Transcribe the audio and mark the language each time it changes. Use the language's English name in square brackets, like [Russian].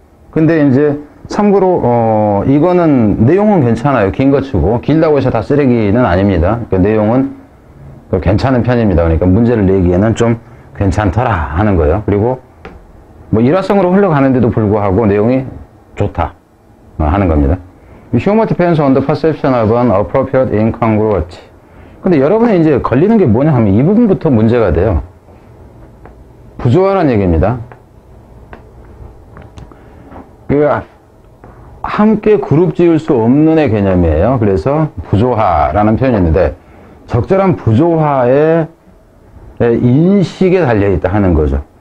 [Korean] 근데 이제 참고로 이거는 내용은 괜찮아요. 긴 거 치고. 길다고 해서 다 쓰레기는 아닙니다. 그러니까 내용은 괜찮은 편입니다. 그러니까 문제를 내기에는 좀 괜찮더라 하는 거예요. 그리고 뭐 일화성으로 흘러가는데도 불구하고 내용이 좋다 하는 겁니다. [English] Humor depends on the perception of an appropriate incongruity. [Korean] 근데 여러분이 이제 걸리는 게 뭐냐 하면 이 부분부터 문제가 돼요. 부조화라는 얘기입니다. 함께 그룹 지을 수 없는 애 개념이에요. 그래서 부조화라는 표현이 있는데 적절한 부조화의 인식에 달려있다 하는 거죠.